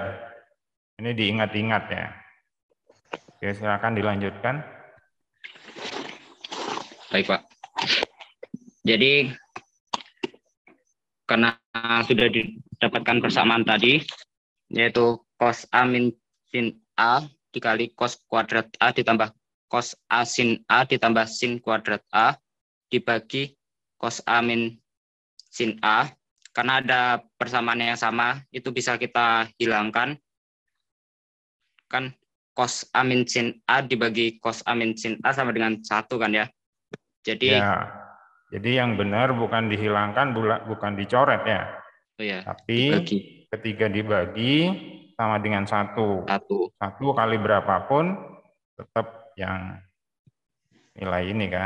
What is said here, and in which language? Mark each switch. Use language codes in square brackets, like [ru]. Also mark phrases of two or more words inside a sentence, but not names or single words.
[id] Ini diingat-ingat ya. Oke, silakan dilanjutkan. Baik, Pak. Jadi karena sudah didapatkan persamaan tadi, yaitu cos A min sin A dikali cos kuadrat A ditambah cos A sin A ditambah sin kuadrat A dibagi cos A min sin A. Karena ada persamaan yang sama, itu bisa kita hilangkan. Kan cos A min sin A dibagi cos A min sin A sama dengan 1 kan ya. Jadi yang benar bukan dihilangkan, bukan dicoret ya. Oh ya, tapi dibagi. Ketika dibagi sama dengan 1. 1 kali berapapun tetap yang nilai ini kan.